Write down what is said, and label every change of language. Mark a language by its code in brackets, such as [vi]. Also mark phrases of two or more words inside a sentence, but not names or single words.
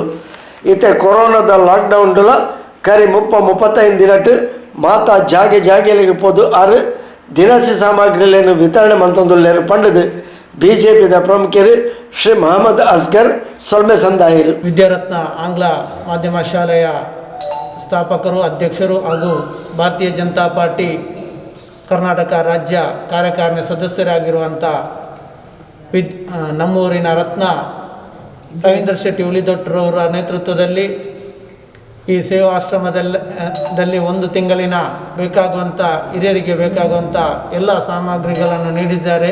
[tcy] ಈತೆ ಕೊರೋನಾದ ಲಾಕ್ಡೌನ್ಲ ಕರಿ 35 ದಿನಟ್ಟು ಮಾತಾ ಜಾಗೆಲಿಗೆ ಪೋದು ಆರು ದಿನಸಿ ಸಾಮಗ್ರಿಗಳನ್ನು ವಿತರಣೆ ಮಂತೊಂದುಲ್ಲೇರು ಪಂಡದು ಬಿಜೆಪಿದ ಪ್ರಮುಖರು ಶ್ರೀ ಮೊಹಮ್ಮದ್ ಅಸ್ಗರ್ ಸೊಲ್ಮೆ ಸಂದಾಯರು. [kn] ವಿದ್ಯಾರತ್ನ ಆಂಗ್ಲ ಮಾಧ್ಯಮ ಶಾಲೆಯ ಸ್ಥಾಪಕರು, ಅಧ್ಯಕ್ಷರು ಹಾಗೂ ಭಾರತೀಯ ಜನತಾ ಪಾರ್ಟಿ ಕರ್ನಾಟಕ ರಾಜ್ಯ ಕಾರ್ಯಕಾರಿಣಿ ಸದಸ್ಯರಾಗಿರುವಂಥ ನಮ್ಮೂರಿನ ರತ್ನ ರವೀಂದ್ರ ಶೆಟ್ಟಿ ಉಳಿದೊಟ್ಟರವರ ನೇತೃತ್ವದಲ್ಲಿ ಈ ಸೇವಾ ಆಶ್ರಮದಲ್ಲಿ 1 ತಿಂಗಳಿನ ಬೇಕಾಗುವಂಥ ಹಿರಿಯರಿಗೆ ಬೇಕಾಗುವಂಥ ಎಲ್ಲ ಸಾಮಗ್ರಿಗಳನ್ನು ನೀಡಿದ್ದಾರೆ.